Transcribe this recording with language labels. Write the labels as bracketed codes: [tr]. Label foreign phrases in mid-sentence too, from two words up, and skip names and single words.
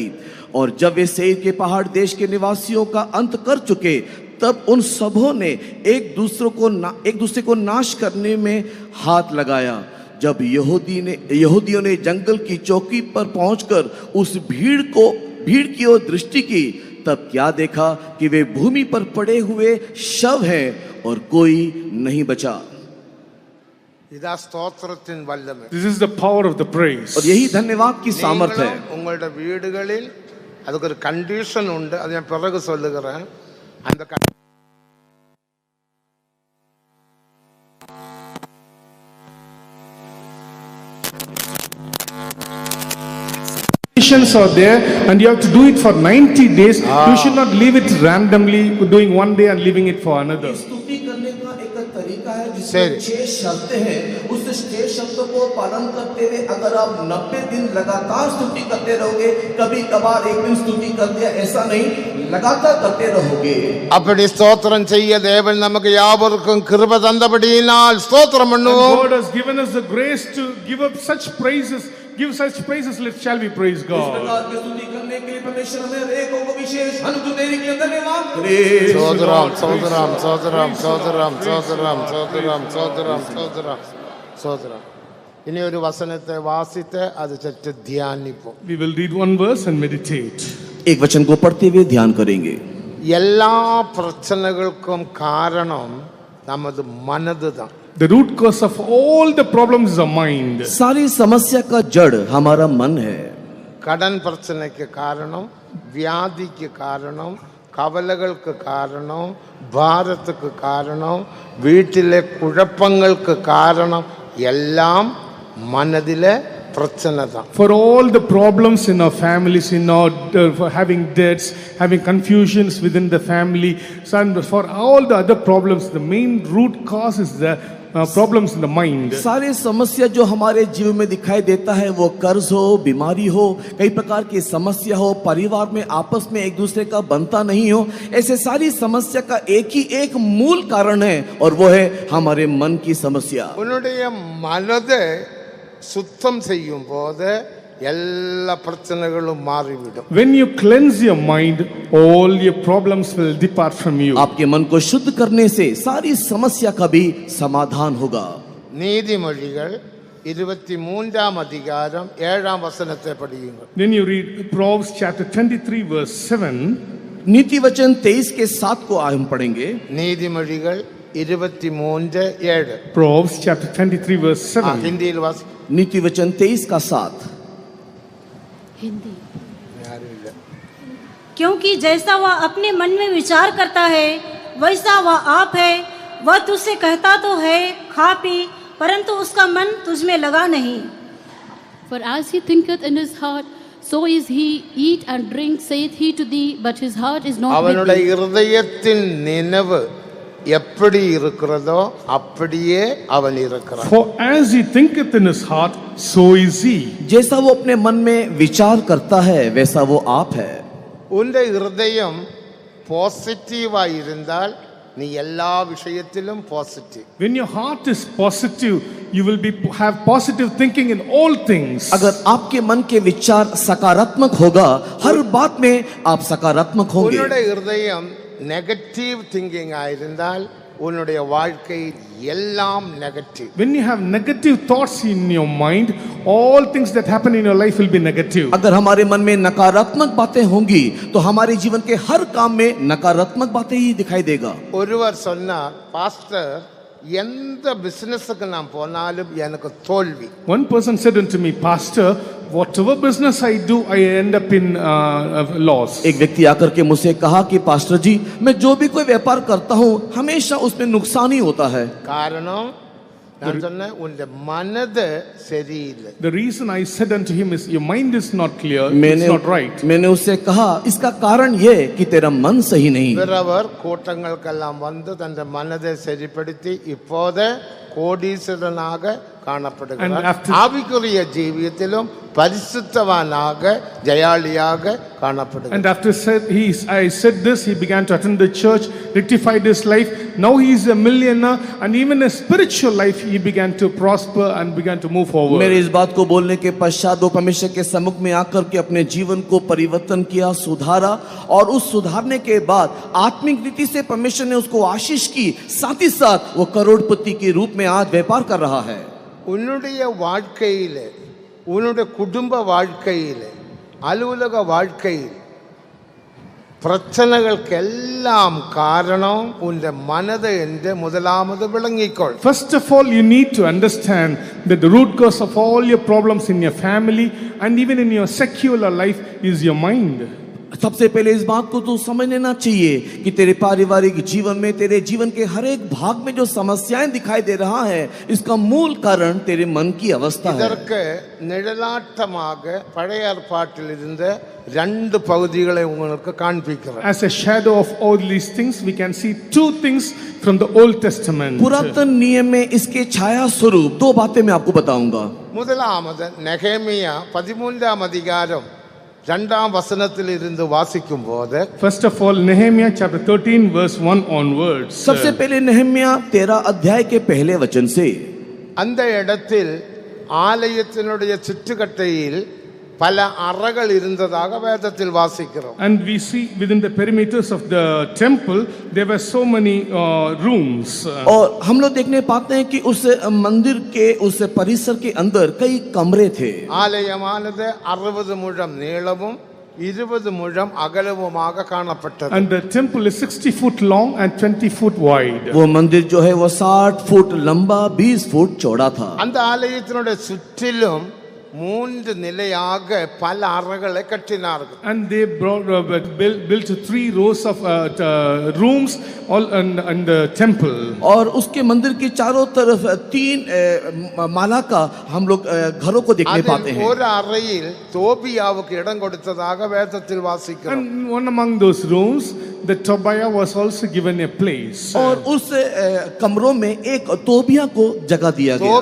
[hi] और जब वे सेईर के पहाड़ देश के निवासियों का अंत कर चुके तब उन सबों ने एक दूसरे को नाश करने में हाथ लगाया। जब यहूदियों ने जंगल की चौकी पर पहुंचकर उस भीड़ की ओर दृष्टि की तब क्या देखा कि वे भूमि पर पड़े हुए शव हैं और कोई नहीं बचा। [ta] இதா ஸ்தோத்திரத்தின் வல்லமை. [en] This is the power of the praise. [hi] और यही धन्यवाद की सामर्थ्य है। [ta] நீங்களும் உங்களுடைய வீடுகளில் அதுக்கு ஒரு கண்டிஷன் உண்டு, அதை நான் பிறகு சொல்லுகிறேன். அந்த [en] conditions are there and you have to do it for 90 days. You should not leave it randomly, doing one day and leaving it for another. [hi] स्तुति करने का एक एक तरीका है जिसमें सही। 6 शर्तें हैं। उस 6 शर्तों को पालन करते हुए अगर आप 90 दिन लगातार स्तुति करते रहोगे, कभी कभार एक दिन स्तुति कर दिया ऐसा नहीं, लगातार करते रहोगे। [ta] அப்படி ஸ்தோத்திரம் செய்ய தேவன் நமக்கு யாவருக்கும் கிருபை தந்தபடியினால் ஸ்தோத்திரம் [en] And [ta] பண்ணுவோம். [en] God has given us the grace to give up such praises. Give such praises, shall we praise [hi] इस [en] God? [hi] प्रकार की स्तुति करने के लिए परमेश्वर हमें हर एक को विशेष अनुग्रह देने के लिए धन्यवाद करे। [ta] சோதரம் சோதரம் சோதரம் சோதரம் சோதரம் சோதரம் சோதரம் சோதரம் சோதரம். இனி ஒரு வசனத்தை வாசித்து அது சற்று தியானிப்போம். [en] We will read one verse and meditate. [hi] एक वचन को पढ़ते हुए ध्यान करेंगे। [ta] எல்லா பிரச்சனைகளுக்கும் காரணம் நமது மனதுதான். [en] The root cause of all the problems is our mind. [hi] सारी समस्या का जड़ हमारा मन है। [ta] கடன் பிரச்சனைக்கு காரணம், வியாதிக்கு காரணம், கவலைகளுக்கு காரணம், பாரத்துக்கு காரணம், வீட்டிலே குழப்பங்களுக்கு காரணம் எல்லாம் மனதிலே பிரச்சனை தான். [en] For all the problems in our families, for having debts, having confusions within the family, and for all the other problems, the main root cause is the problems in the mind. [hi] सारी समस्या जो हमारे जीवन में दिखाई देता है, वो कर्ज हो, बीमारी हो, कई प्रकार की समस्या हो, परिवार में आपस में एक दूसरे का बनता नहीं हो, ऐसे सारी समस्या का एक ही एक मूल कारण है और वो है हमारे मन की समस्या। [ta] உன்னுடைய மனதை சுத்தம் செய்யும் போது எல்லா பிரச்சனைகளும் மாறிவிடும். [en] When you cleanse your mind, all your problems will depart from you. [hi] आपके मन को शुद्ध करने से सारी समस्या का भी समाधान होगा। [ta] நீதிமொழிகள் 23 அதிகாரம் 7 வசனத்தை படியுங்கள். [en] Then you read Proverbs chapter 23 verse 7. [hi] नीति वचन 23 के 7 को हम पढ़ेंगे। [ta] நீதிமொழிகள் 23:7. [en] Proverbs chapter 23 verse 7. [ta] ஹிந்தியில் வாசி. [hi] नीति वचन 23 का 7। हिंदी। क्योंकि जैसा वह अपने मन में विचार करता है वैसा वह आप है। वह तुझसे कहता तो है खा पी, परंतु उसका मन तुझ में लगा नहीं। [en] For as he thinketh in his heart, so is he. Eat and drink, saith he to thee, but his heart is not with [ta] அவனுடைய [en] thee. [ta] இருதயத்தின் நினைவு எப்படி இருக்கிறதோ அப்படியே அவன் இருக்கிறான். [en] For as he thinketh in his heart, so is he. [hi] जैसा वो अपने मन में विचार करता है वैसा वो आप है। [ta] உன்னுடைய இருதயம் பாசிட்டிவா இருந்தால் நீ எல்லா விஷயத்திலும் பாசிட்டிவ். [en] When your heart is positive, you will have positive thinking in all things. [hi] अगर आपके मन के विचार सकारात्मक होगा, हर बात में आप सकारात्मक होंगे। [ta] உன்னுடைய இருதயம் [en] negative thinking [ta] ஆயிருந்தால் உன்னுடைய வாழ்க்கை எல்லாம் நெகட்டிவ். [en] When you have negative thoughts in your mind, all things that happen in your life will be negative. [hi] अगर हमारे मन में नकारात्मक बातें होंगी तो हमारे जीवन के हर काम में नकारात्मक बातें ही दिखाई देगा। [ta] ஒருவர் சொன்னார், பாஸ்டர் எந்த பிசினஸுக்கு நான் போனாலும் எனக்கு தோல்வி. [en] One person said unto me, Pastor, whatever business I do, I end up in loss. [hi] एक व्यक्ति आकर के मुझसे कहा कि पास्टर जी, मैं जो भी कोई व्यापार करता हूँ हमेशा उसमें नुकसान ही होता है। [ta] காரணம் நான் சொன்னேன், உன்னுடைய மனது சரியில்லை. [en] The reason I said unto him is, your mind is not clear, it's not right. [hi] मैंने उससे कहा इसका कारण ये कि तेरा मन सही नहीं। [ta] பிறவர் கூட்டங்களுக்கெல்லாம் வந்து தன் மனதை சரிப்படுத்தி இப்போது கோடீஸ்வரனாக காணப்படுகிறார். ஆவிக்குரிய ஜீவியத்திலும் பரிசுத்தவானாக ஜெயாளியாக காணப்படுகிறார். [en] And after I said this, he began to attend the church, rectified his life. Now he is a millionaire, and even in spiritual life he began to prosper and began to move forward. [hi] मेरे इस बात को बोलने के पश्चात वो परमेश्वर के सम्मुख में आकर के अपने जीवन को परिवर्तन किया, सुधारा, और उस सुधारने के बाद आत्मिक रीति से परमेश्वर ने उसको आशीष की, साथ ही साथ वो करोड़पति के रूप में आज व्यापार कर रहा है। [ta] உன்னுடைய வாழ்க்கையிலே, உன்னுடைய குடும்ப வாழ்க்கையிலே, அலுவலக வாழ்க்கையில் பிரச்சனைகளுக்கெல்லாம் காரணம் உன்னுடைய மனது என்று முதலாவது விளங்கிக்கொள். [en] First of all, you need to understand that the root cause of all your problems in your family and even in your secular life is your mind. [hi] सबसे पहले इस बात को तू समझ लेना चाहिए कि तेरे पारिवारिक जीवन में, तेरे जीवन के हर एक भाग में जो समस्याएं दिखाई दे रहा है, इसका मूल कारण तेरे मन की अवस्था है। [ta] இதற்கு நிழலாட்டமாக பழைய ஏற்பாட்டிலிருந்து ரெண்டு பகுதிகளை உங்களுக்கு காண்பிக்கிறேன். [en] As a shadow of all these things, we can see two things from the Old Testament. [hi] पुरातन नियम में इसके छाया स्वरूप दो बातें मैं आपको बताऊंगा। [ta] முதலாவது நெகேமியா 13ஆம் அதிகாரம் 2ஆம் வசனத்தில் இருந்து வாசிக்கும் போது, [en] First of all, Nehemiah chapter 13 verse 1 onwards. [hi] सबसे पहले नहम्या 13 अध्याय के पहले वचन से, [ta] அந்த இடத்தில் ஆலயத்தினுடைய சுற்றுக்கட்டையில் பல அறைகள் இருந்ததாக வேதத்தில் வாசிக்கிறோம். [en] And we see within the perimeters of the temple, there were so many rooms. [hi] और हम लोग देखने पाते हैं कि उस मंदिर के उस परिसर के अंदर कई कमरे थे। [ta] ஆலயமானது 60 முழம் நீளமும் 20 முழம் அகலமுமாக காணப்பட்டது. [en] And the temple is 60 foot long and 20 foot wide. [hi] वो मंदिर जो है वो 60 फुट लंबा 20 फुट चौड़ा था। [ta] அந்த ஆலயத்தினுடைய சுற்றிலும் 3 நிலையாக பல அறைகளை கட்டினார்கள். [en] And they built 3 rows of rooms all in the temple. [hi] और उसके मंदिर के चारों तरफ 3 माला का हम लोग घरों को देखने पाते [ta] அதில் [hi] हैं। [ta] ஒரு அறையில் தோபியாவுக்கு இடம் கொடுத்ததாக வேதத்தில் வாசிக்கிறோம். [en] And one among those rooms, the Tobiah was also given a place. [hi] और उस कमरों में एक तोबिया को जगह दिया गया।